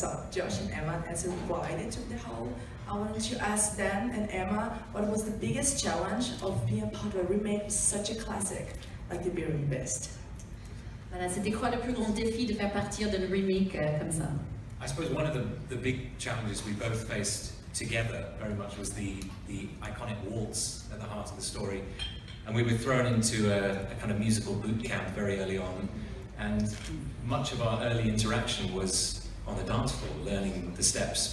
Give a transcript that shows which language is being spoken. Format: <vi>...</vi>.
<en>so Josh and Emma, as invited to the hall, I wanted to ask them and Emma, what was the biggest challenge of being part of a remake of such a classic like The Beauty and the Beast?</en> <fr>Voilà, c'était quoi le plus grand défi de faire partir d'un remake comme ça?</fr> <en>I suppose one of the big challenges we both faced together very much was the iconic waltz at the heart of the story. And we were thrown into a kind of musical boot camp very early on, and much of our early interaction was on the dance floor, learning the steps.</en>